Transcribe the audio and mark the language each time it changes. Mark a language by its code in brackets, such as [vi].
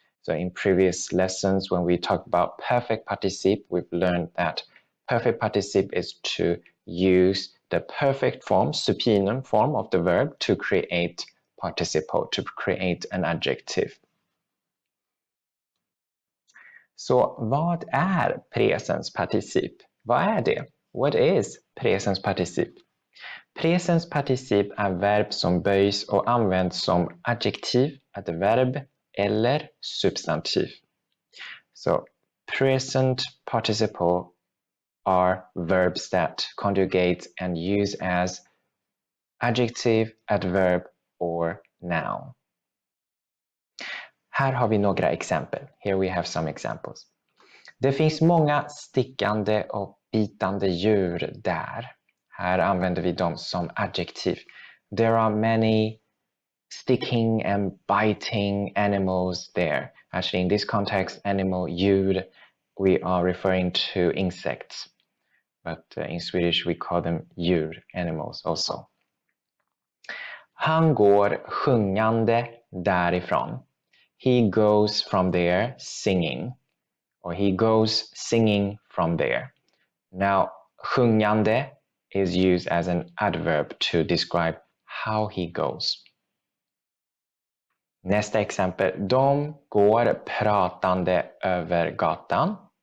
[en] So in previous lessons, when we talked about perfect particip, we've learned that perfect particip is to use the perfect form, supinum form of the verb to create participle, to create an adjective. [sv] Så vad är presens particip? Vad är det? [en] What is presens particip? [sv] Presens particip är verb som böjs och används som adjektiv, adverb eller substantiv. [en] So present participle are verbs that conjugate and use as adjective, adverb or noun. [sv] Här har vi några exempel. [en] Here we have some examples. [sv] Det finns många stickande och bitande djur där. Här använder vi dem som adjektiv. [en] There are many sticking and biting animals there. Actually, in this context, animal, djur, we are referring to insects. But in Swedish, we call them djur, animals also. [sv] Han går sjungande därifrån. [en] He goes from there singing, or he goes singing from there. Now, sjungande is used as an adverb to describe how he goes. [sv] Nästa exempel. De går pratande över gatan.